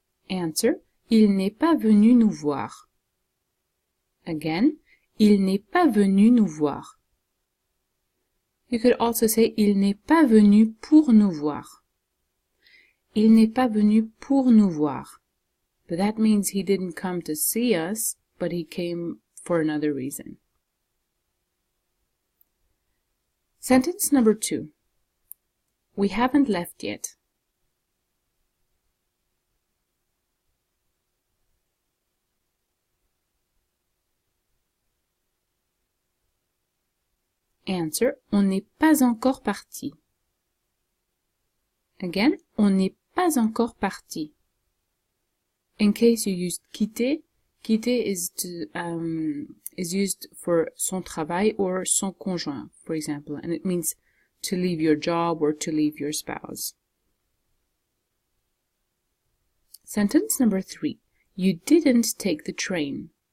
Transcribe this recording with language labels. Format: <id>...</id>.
<en>Answer,</en> <fr>il n'est pas venu nous voir.</fr> <en>Again,</en> <fr>il n'est pas venu nous voir.</fr> <en>You could also say,</en> <fr>il n'est pas venu pour nous voir. Il n'est pas venu pour nous voir.</fr> <en>But that means he didn't come to see us, but he came for another reason. Sentence number 2. We haven't left yet. Answer,</en> <fr>on n'est pas encore parti.</fr> <en>Again,</en> <fr>on n'est pas encore parti.</fr> <en>In case you used quitter, quitter is used for</en> <fr>son travail</fr> <en>or</en> <fr>son conjoint,</fr> <en>for example, and it means to leave your job or to leave your spouse. Sentence number 3. You didn't take the train.</en>